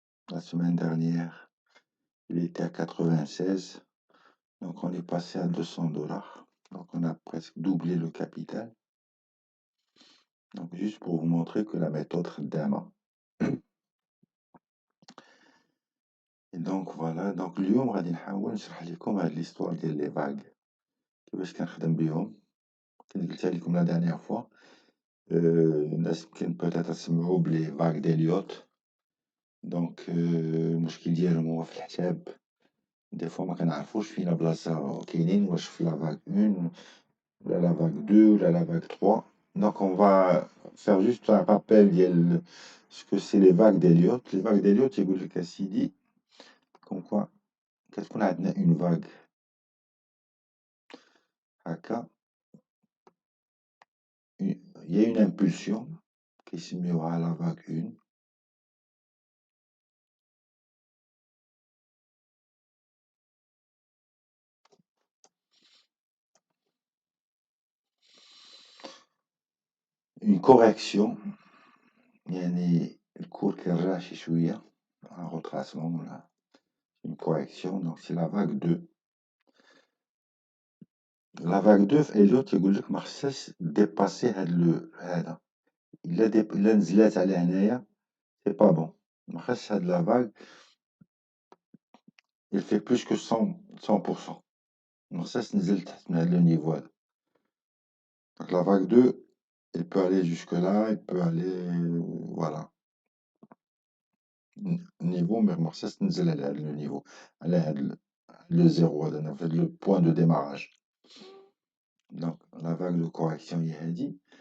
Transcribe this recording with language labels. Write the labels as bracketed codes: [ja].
[fr] La semaine dernière, il était à 96. Donc, on est passé à $200. Donc, on a presque doublé le capital. Donc, juste pour vous montrer que la méthode [ar] خدامة. [fr] Et donc, voilà. [ar] Donc, اليوم غادي نحاول نشرح لكم هاد l'histoire ديال لي vagues كيفاش كنخدم بهم. كنت قلتها لكم لا dernière fois. الناس يمكن peut-être تسمعوا بلي vagues d'Elliott. دونك المشكل ديالهم هو في الحساب. دي فوا ما كنعرفوش فينا بلاصة كاينين، واش في لا vague 1 ولا la vague 2 ولا la vague 3. [fr] Donc on va faire juste un rappel ديال ce que c'est les vagues d'Elliott. Les vagues d'Elliott [ar] يقول لك اسيدي [fr] comme quoi [ar] كتكون عندنا [fr] une vague هكا، il y a une impulsion [ar] كيسميوها [fr] la vague 1. Une correction [ar] يعني الكور كيرجع شي شوية، [fr] un retracement ولا une correction. Donc c'est la vague 2. [ar] La vague 2 في Elliott يقول لك ما خصهاش ديباسي هذا، إلا نزلات على هنايا [fr] c'est pas bon. [ar] ما خصش هاد [fr] la vague il fait plus que 100%. [ar] ما خصهاش تنزل تحت من هاد le niveau هذا. [fr] Donc la vague 2 elle peut aller jusque là, elle peut aller voilà niveau، mais [ar] ما خصهاش تنزل على هاد [fr] le niveau، على هاد le zéro هذا، في le point de démarrage. Donc la vague de correction [ar] هي هادي.